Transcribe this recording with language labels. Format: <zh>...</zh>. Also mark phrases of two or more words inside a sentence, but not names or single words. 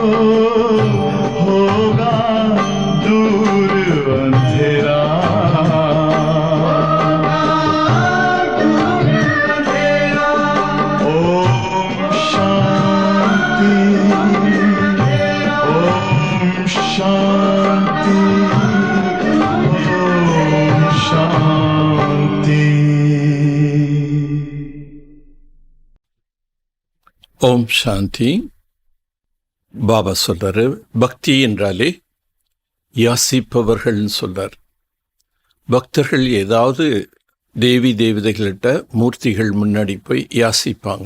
<hi>होगा दूर अंधेरा ओम शांति ओम शांति ओम शांति।</hi> <ta>ஓம் சாந்தி. பாபா சொல்றாரு, பக்தி என்றாலே யாசிப்பவர்கள்னு சொல்றார். பக்தர்கள் ஏதாவது தேவி தேவதைகள்கிட்ட மூர்த்திகள் முன்னாடி போய் யாசிப்பாங்க.</ta>